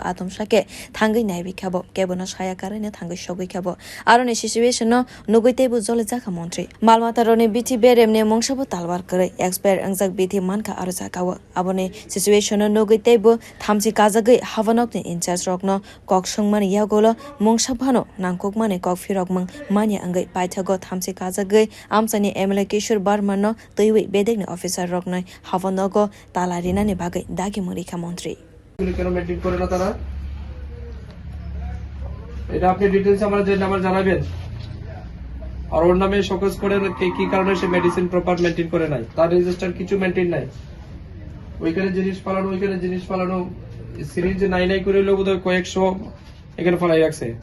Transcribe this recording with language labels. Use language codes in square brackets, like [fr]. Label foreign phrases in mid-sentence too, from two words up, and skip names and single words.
[trp] atomshake thangai naibi khabo kebono saya karane thangai shogoi khabo arone situation no nugoi teibu dagikha montri Maalmata rone bithi beremne mongshabo talwar kare wngjak bithi manka arja kawa abone situation no nugui teibu thamchi kajagwi habanogni [en] in charge [trp] rokno kok sungman yagolo mongshabhano nangkok mane kok firokmang manya angai paithago thamchi kajagwi amchani MLA Kishore Barman no twiwi bedekni officer roknoi habanogno tala rinani bagai rikha montri [bn] কেন মেইনটেইন করে না তারা এটা আপনি ডিটেইলস আমাদের জানাবেন আর ওর নামে শোকজ করে কি কারণে সে [en] medicine proper maintain [bn] করে নাই তার রেজিস্টার কিছু মেইনটেইন নাই ওইখানে জিনিস পালানো সিরিজ নাই করে হলো বোধহয় কয়েকশো এখানে ফলাই রাখছে